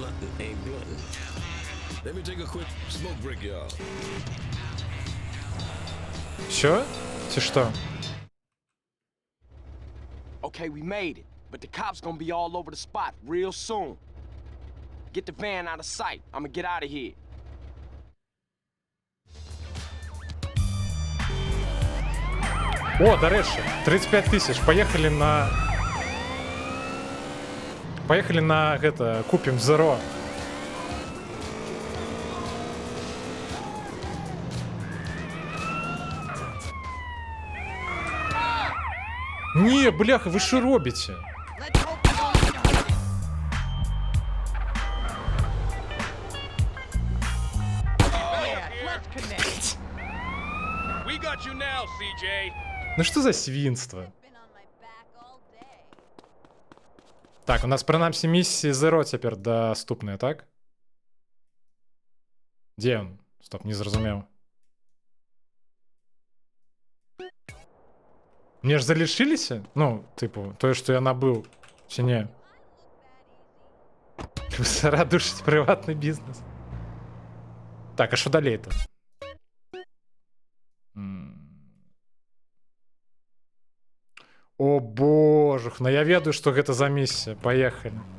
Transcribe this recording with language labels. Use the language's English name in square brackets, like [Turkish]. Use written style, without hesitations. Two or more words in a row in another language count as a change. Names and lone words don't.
[English] Let me take a quick smoke break, y'all. [Ukrainian] Все? Чи что? [English] Okay, we made it, but the cops gonna be all over the spot real soon. Get the van out of sight. I'ma get out of here. [Ukrainian] О, до речі, 35 тисяч. Поїхали на... Поїхали на, [Russian] это, купим Zero. [Ukrainian] Не, бляха, ви що робите? [English] We got you now, CJ. [Ukrainian] Ну що за свинство? Так, у нас принаймні місії Zero тепер доступні, так? Де він? Стоп, не зрозумів. Мне ж залишилися? Ну, типу, то, що я набив, чи ні? Сара душить приватний бізнес. Так, а що далі-то? О боже, [Belarusian] ну я ведаю, што гэта за місія. [Ukrainian] Поехали.